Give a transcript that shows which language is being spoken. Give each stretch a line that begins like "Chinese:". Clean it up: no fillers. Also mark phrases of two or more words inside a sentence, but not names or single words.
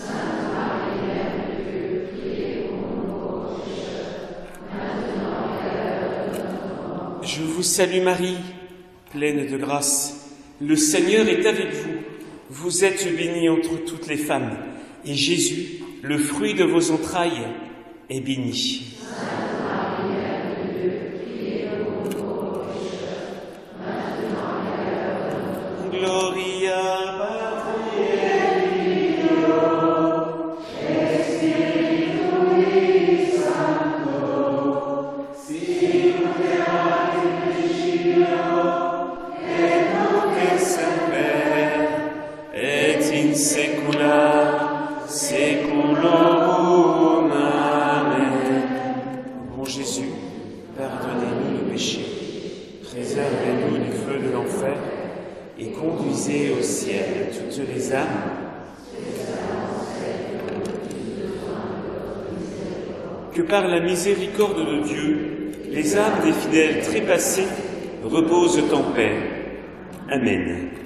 French: Je vous salue Marie, pleine de grâce, le Seigneur est avec vous. Vous êtes bénie entre toutes les femmes, et Jésus, le fruit de vos entrailles, est béni.
Latin: Gloria Patri et Filio et Spiritui Sancto, sicut erat in principio et nunc et semper et in saecula saeculorum. Amen.
French: Bon Jésus, pardonnez-nous nos péchés, préservez-nous du feu de l'enfer et conduisez au ciel toutes les âmes. Que par la miséricorde de Dieu, les âmes des fidèles trépassés reposent en paix Amen.